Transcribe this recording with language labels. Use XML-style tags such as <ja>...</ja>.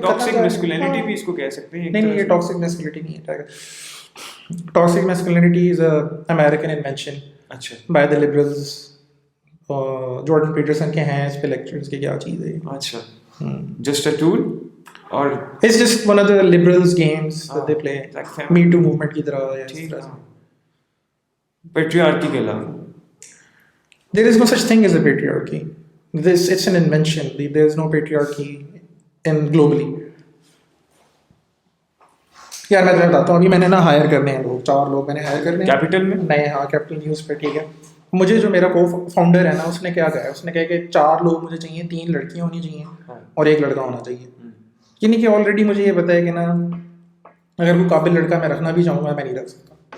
<ur>Toxic masculinity بھی اس کو کہہ سکتے ہیں. نہیں, یہ ٹاکسک میسکولینٹی نہیں ہے.</ur> <en>Toxic masculinity is American invention by the liberals.</en> <ur>Jordan Pietersen کے ہیں اس پہ لیکچرز کہ کیا چیز ہے.</ur> <en>اچھا, just a tool اور it's just one of the liberals games that they play, me too movement کی طرح.</en> <ur>پیٹریارکی کے علاوہ</ur> <en>there is no such thing as a patriarchy. It's an invention. There is no patriarchy in globally.</en> <ur>یار میں تمہیں بتاتا ہوں, ابھی میں نے نا ہائر کرنے ہیں لوگ, 4 لوگ میں نے ہائر کرنے ہیں کیپٹل میں. نہیں, ہاں کیپٹل نیوز پہ. ٹھیک ہے, مجھے جو میرا کو فاؤنڈر ہے نا اس نے کیا کہا ہے, اس نے کہا کہ 4 لوگ مجھے چاہیے, 3 لڑکیاں ہونی چاہیے اور 1 لڑکا ہونا چاہیے. یعنی کہ آلریڈی مجھے یہ پتا ہے کہ نا اگر کوئی قابل لڑکا میں رکھنا بھی چاہوں گا میں نہیں رکھ سکتا.</ur>